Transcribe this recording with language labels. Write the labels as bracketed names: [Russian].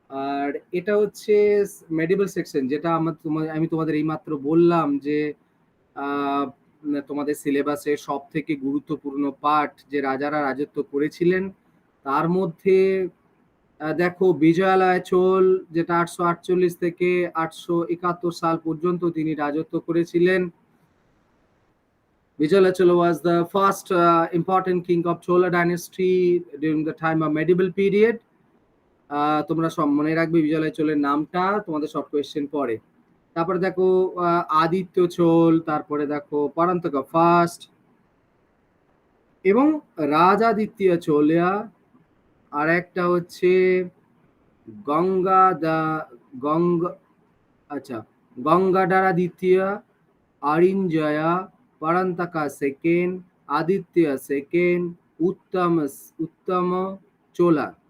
[Bangla] আর এটা হচ্ছে medical section, যেটা আমি তোমাদের এইমাত্র বললাম যে আহ, তোমাদের সিলেবাসের সব থেকে গুরুত্বপূর্ণ পাঠ যে রাজারা রাজত্ব করেছিলেন তার মধ্যে দেখো বিজয়ালয় চোল, যেটা 848 থেকে 871 সাল পর্যন্ত তিনি রাজত্ব করেছিলেন। [English] Vijayalaya Chola was the first important king of Chola dynasty during the time of medieval period. [Bangla] তোমরা সব মনে রাখবে বিজয়ালয় চোলের নামটা, তোমাদের শর্ট কোয়েশ্চেন পড়ে। তারপরে দেখো আদিত্য চোল, তারপরে দেখো পরান্তকা ফার্স্ট এবং রাজাদিত্য চোলিয়া, আর একটা হচ্ছে গঙ্গা দা গঙ্গা আচ্ছা গঙ্গাধারা দ্বিতীয়, অরিঞ্জয়া, পরান্তকা সেকেন্ড, আদিত্য সেকেন্ড, উত্তম উত্তম চোলা।